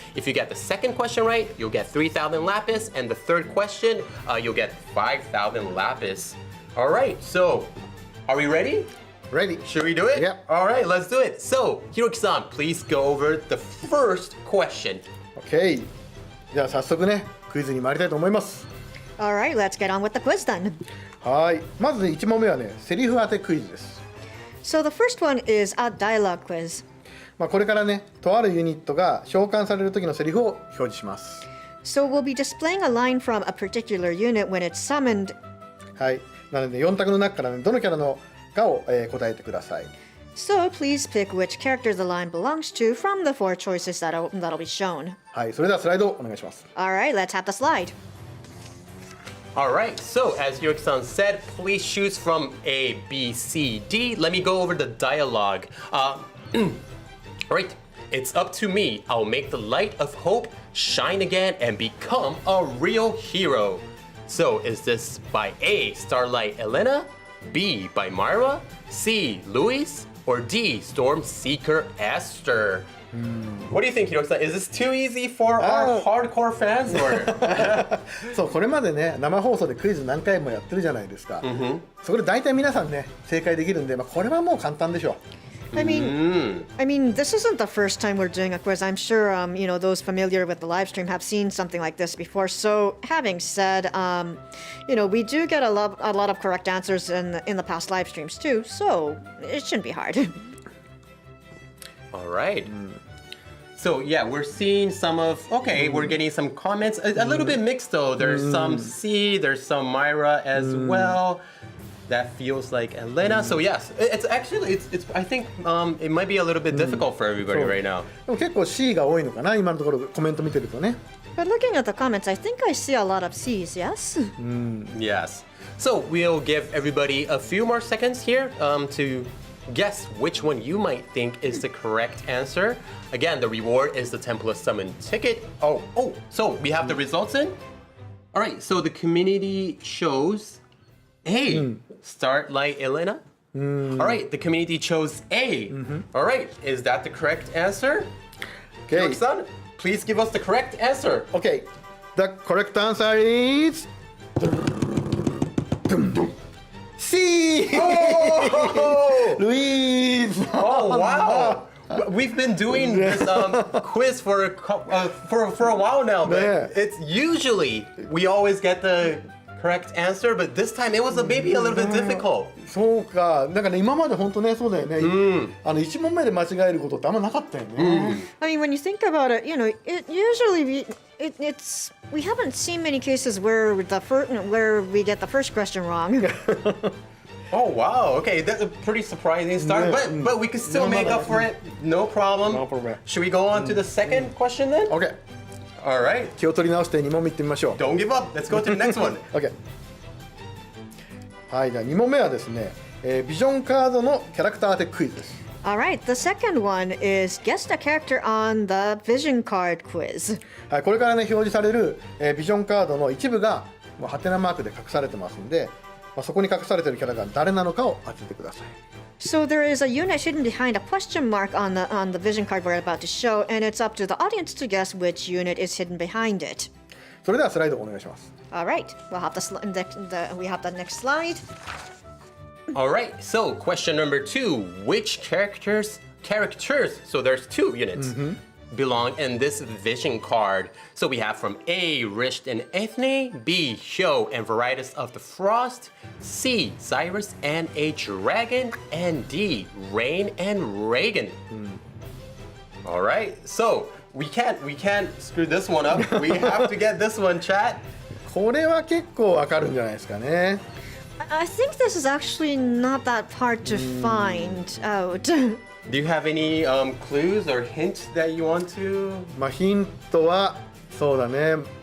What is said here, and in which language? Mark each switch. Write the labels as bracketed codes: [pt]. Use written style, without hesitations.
[en] If you get the second question right, you'll get 3,000 lapis. And the third question, you'll get 5,000 lapis. All right, so are we ready? Ready? Should we do it? Yeah. All right, let's do it. So Hiroki-san, please go over the first question. OK。 [ja] じゃあ早速ねクイズに参りたいと思います。 [en] All right, let's get on with the quiz then. [ja] はい。まず1問目はねセリフ当てクイズです。 [en] So the first one is a dialogue quiz. [ja] これからねとあるユニットが召喚される時のセリフを表示します。 [en] So we'll be displaying a line from a particular unit when it's summoned. [ja] はい。なので4択の中からねどのキャラのかを、答えてください。 [en] So please pick which character the line belongs to from the 4 choices that'll be shown. [ja] はい。それではスライドをお願いします。 [en] All right, let's have the slide. All right, so as Hiroki-san said, please choose from A, B, C, D. Let me go over the dialogue. All right, it's up to me. I'll make the light of hope shine again and become a real hero. So is this by A, Starlight Elena, B, by Myra, C, Luis, or D, Storm Seeker Esther? What do you think, Hiroki-san? Is this too easy for our hardcore fans, or? [ja] そうこれまでね生放送でクイズ何回もやってるじゃないですか。そこで大体皆さんね正解できるんで、これはもう簡単でしょう。 [en] I mean, this isn't the first time we're doing a quiz. I'm sure, those familiar with the live stream have seen something like this before. So, having said, we do get a lot of correct answers in the past live streams too. So, it shouldn't be hard. All right. So yeah, we're seeing we're getting some comments. A little bit mixed though. There's some C, there's some Myra as well. That feels like Elena. So yes, it's actually I think it might be a little bit difficult for everybody right now. [ja] でも結構 C が多いのかな今のところコメント見てるとね。 [en] But looking at the comments, I think I see a lot of C's, yes? Yes. So we'll give everybody a few more seconds here to guess which one you might think is the correct answer. Again, the reward is the 10+ summon ticket. So we have the results in? All right, so the community chose A, Starlight Elena. All right, the community chose A. All right, is that the correct answer? Okay. Hiroki-san, please give us the correct answer. Okay, the correct answer is C. Oh! Luis. Oh wow! We've been doing this quiz for a while now, but it's usually we always get the correct answer, but this time it was maybe a little bit difficult. [ja] そうか、なんかね今まで本当ねそうだよね。1問目で間違えることってあんまなかったよね。 [en] I mean, when you think about it, it usually we haven't seen many cases where we get the first question wrong. Oh wow! Okay, that's a pretty surprising start, but we can still make up for it. No problem. No problem. Should we go on to the second question then? Okay. All right. [ja] 気を取り直して2問目いってみましょう。 [en] Don't give up. Let's go to the next one. Okay. [ja] はい、じゃあ2問目はですね、ビジョンカードのキャラクター当てクイズです。 [en] Alright, the second one is guess the character on the vision card quiz. [ja] はい、これからね表示される、ビジョンカードの一部がハテナマークで隠されてますんで、そこに隠されているキャラが誰なのかを当ててください。 [en] So there is a unit hidden behind a question mark on the vision card we're about to show, and it's up to the audience to guess which unit is hidden behind it. [ja] それではスライドお願いします。 [en] Alright, we'll have we have the next slide. All right, so question number 2. Which characters, so there's 2 units, belong in this vision card? So we have from A, Risht and Eithne, B, Hyo and Varieties of the Frost, C, Cyrus and a Dragon, and D, Rain and Reagan. All right, so we can't screw this one up. We have to get this one, chat. [ja] これは結構わかるんじゃないですかね。 [en] I think this is actually not that hard to find out. Do you have any clues or hints that you want to? [ja] まあヒントはそうだね。